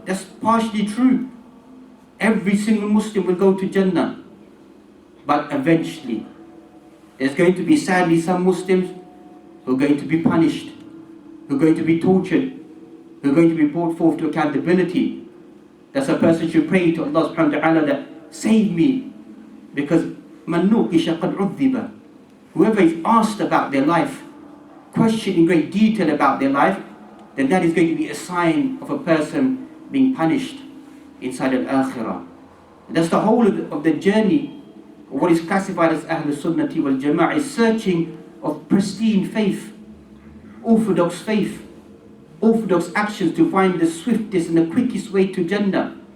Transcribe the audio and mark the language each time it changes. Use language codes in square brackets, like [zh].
[en] That's partially true. Every single Muslim will go to Jannah. But eventually, there's going to be sadly some Muslims who are going to be punished, who are going to be tortured, who are going to be brought forth to accountability. That's a person should pray to Allah subhanahu wa ta'ala that save me. Because [ar] مَنْ نُوقِشَ قَدْ عُذِّبَ. [en] Whoever is asked about their life, questioned in great detail about their life, then that is going to be a sign of a person being punished inside al-akhirah. That's the whole of the journey of what is classified as Ahlul Sunnati wal Jama'ah, is searching of pristine faith, orthodox faith, orthodox actions to find the swiftest and the quickest way to Jannah.